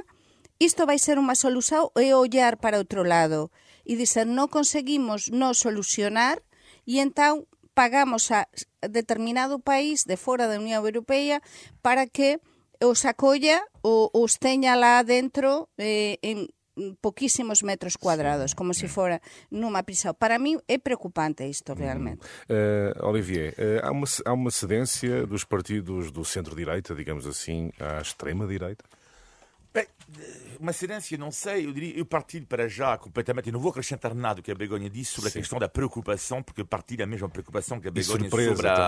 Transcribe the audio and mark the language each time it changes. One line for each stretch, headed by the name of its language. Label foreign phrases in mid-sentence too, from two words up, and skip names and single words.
Galician: Isto vai ser unha solución ou é ollar para outro lado e dizer non conseguimos non solucionar e entón pagamos a determinado país de fora da Unión Europea para que os acolla ou os teña lá dentro en pouquísimos metros cuadrados, como se fora numa prisão.
Portuguese: Para mim é preocupante isto, realmente. Olivier, há uma cedência dos partidos do centro-direita, digamos assim, à extrema-direita? Bem, uma cedência, não sei, eu partilho para já completamente, e não vou acrescentar nada que a Begonha disse sobre a questão da preocupação, porque eu partilho a mesma preocupação que a Begonha sobre a...